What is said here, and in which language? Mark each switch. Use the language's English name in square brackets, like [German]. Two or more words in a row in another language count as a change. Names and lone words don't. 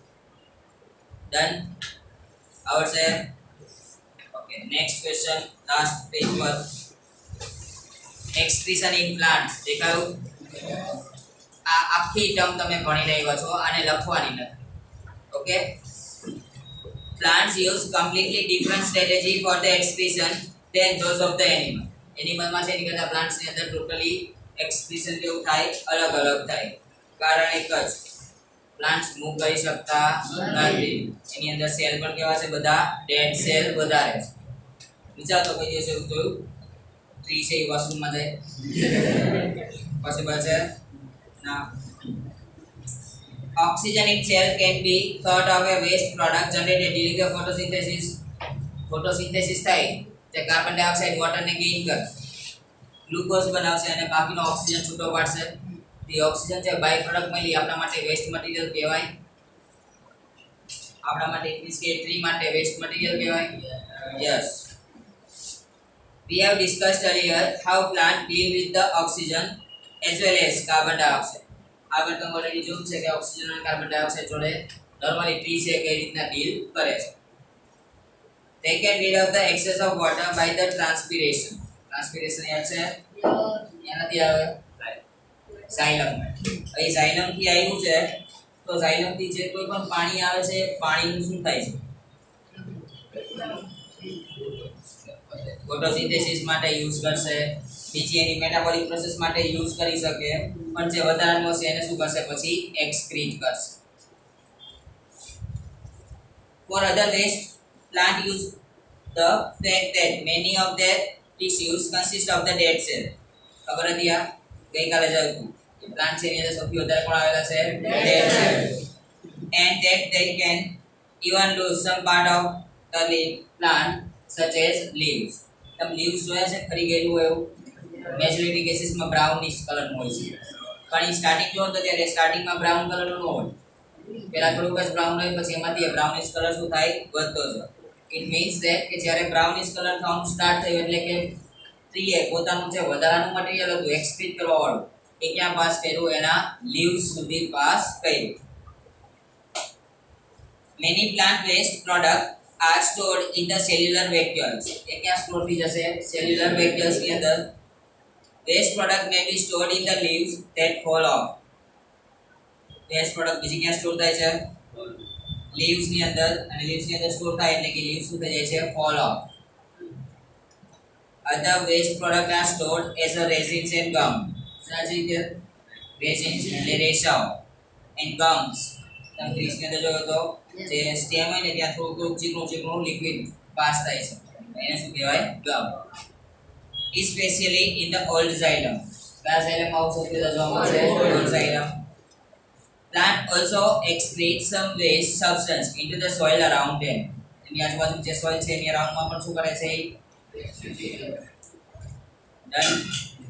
[Gujarati] ડન આવડશે? [English] okay, next question last page પર. excretion in plants દેખાયું? [Gujarati] આ આખી ટર્મ તમે ભણી રહ્યા છો, આને લખવાની નથી. [English] ઓકે, plants use completely different strategy for the excretion than those of the animal. [Gujarati] Animal માં છે એની કરતા plants ની અંદર ટોટલી excretion કેવું થાય? અલગ અલગ થાય. કારણ એક જ, plants મૂવ કરી શકતા નથી. એની અંદર સેલ પણ કેવા છે? બધા [English] dead cell [Gujarati] વધારે છે. વિચાર તો કોઈ દિવસ એવું જોયું ટ્રી છે એ વોશરૂમમાં જાય પોસિબલ છે? ના. [English] Oxygen itself can be thought of a waste product generated during the photosynthesis. [Gujarati] Photosynthesis થાય તે [English] carbon dioxide waterને [Gujarati] ગેઇન કરશે, ગ્લુકોઝ બનાવશે અને બાકીનો ઓક્સિજન છૂટો પાડશે. તે ઓક્સિજન છે [English] by product [Gujarati] મળી આપણા માટે [English] waste material [Gujarati] કહેવાય. આપણા માટે મીન્સ કે ટ્રી માટે [English] waste material [Gujarati] કહેવાય. [English] યસ, we have discussed earlier how plant deal with the oxygen as well as carbon dioxide. [Gujarati] આગળ તમે ઓલરેડી જોયું છે કે ઓક્સિજન અને [English] carbon dioxide [Gujarati] જોડે [English] normally tree [Gujarati] છે કઈ રીતના ડીલ કરે છે. [English] They can rid of the excess of water by the transpiration. [Gujarati] Transpiration યાદ છે? એનાથી આવે ઝાયલમ. અહીં ઝાયલમ થી આવ્યું છે તો ઝાયલમ થી જે કોઈ પણ પાણી આવે છે પાણીનું શું થાય છે? ફોટોસિન્થેસિસ માટે યુઝ કરશે, બીજી એની [English] metabolic process [Gujarati] માટે યુઝ કરી શકે, પણ જે વધારાનો છે એને શું કરશે? પછી એક્સક્રીટ કરશે. [English] For other waste, plant use the fact that many of their tissues consist of the dead cell. [Gujarati] ખબર હતી આ? ગઈકાલે જોયું કે પ્લાન્ટ છે એની અંદર સૌથી વધારે કોણ આવેલા છે? [English] dead cell. And that they can even lose some part of the plant such as leaves. [Gujarati] તમે લીવ્સ જોયા છે ખરી ગયેલું હોય એવું? [English] majority casesમાં brownish colourનું [Gujarati] હોય છે. પણ સ્ટાર્ટિંગ જો તો ત્યારે સ્ટાર્ટિંગમાં [English] brown colourનું [Gujarati] ન હોય, પહેલા થોડુંક જ બ્રાઉન હોય પછી એમાંથી [English] brownish colour [Gujarati] શું થાય? વધતો જાય. [English] it means that [Gujarati] કે જ્યારે [English] brownish colour [Gujarati] થવાનું સ્ટાર્ટ થયું એટલે કે ટ્રીએ પોતાનું જે વધારાનું મટીરીયલ હતું એક્સક્રીટ કરવા વાળું એ ક્યાં પાસ કર્યું? એના લીવ્સ સુધી પાસ કર્યું. [English] Many plant waste products are stored in the cellular vacuoles. [Gujarati] એ ક્યાં સ્ટોર થઈ જશે? [English] cellular vacuoles [Gujarati] ની અંદર. [English] Waste product may be stored in the leaves that fall off. Waste product [Gujarati] બીજી ક્યાં સ્ટોર થાય છે? leaves ની અંદર. અને leaves ની અંદર સ્ટોર થાય એટલે કે leaves શું થઈ જાય છે? [English] fall off. Other waste products are stored as a resins and gum. [Gujarati] સાચી રીતે resins એટલે રેસાઓ [English] and gums. [Gujarati] તમે ફ્રીજ ની અંદર જોયો તો જે સ્ટેમ હોય ને ત્યાં થોડું ચીકણું લિક્વિડ પાસ થાય છે એને શું કહેવાય? [English] ગમ. Especially in the old xylem. [Gujarati] કયા xylem માં સૌથી વધારે જોવા મળશે? [English] old xylem. plant also excrete some waste substance into the soil around them. [Gujarati] એની આજુબાજુ જે સોઇલ છે એની અરાઉન્ડમાં પણ શું કરે છે? [English] ડન.